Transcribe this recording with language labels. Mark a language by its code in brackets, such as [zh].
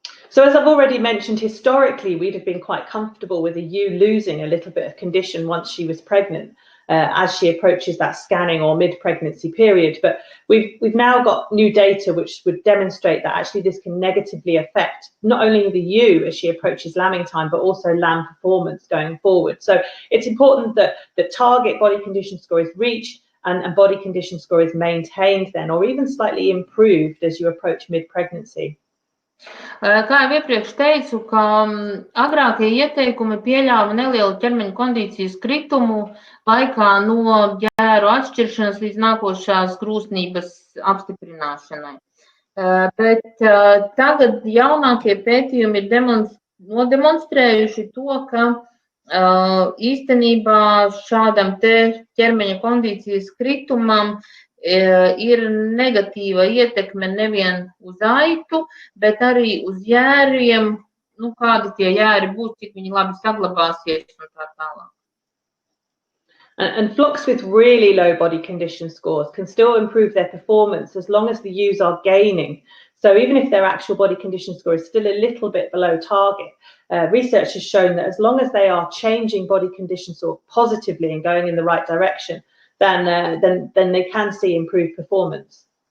[en] So as I've already mentioned, historically, we'd have been quite comfortable with a ewe losing a little bit of condition once she was pregnant, as she approaches that scanning or mid-pregnancy period. But we've now got new data which would demonstrate that actually this can negatively affect not only the ewe as she approaches lambing time, but also lamb performance going forward. So it's important that the target body condition score is reached and body condition score is maintained then, or even slightly improved as you approach mid-pregnancy. [lv] Kā jau iepriekš teicu, ka agrākie ieteikumi pieļāva nelielu ķermeņa kondīcijas kritumu laikā no jēru atšķiršanas līdz nākošās grūsnības apstiprināšanai. Bet tagad jaunākie pētījumi ir nodemonstrējuši to, ka īstenībā šādam te ķermeņa kondīcijas kritumam ir negatīva ietekme nevien uz aitu, bet arī uz jēriem, kādi tie jēri būs, cik viņi labi saglabāsies un tā tālāk. [en] And flocks with really low body condition scores can still improve their performance as long as the ewes are gaining. So even if their actual body condition score is still a little bit below target, research has shown that as long as they are changing body condition score positively and going in the right direction, then they can see improved performance.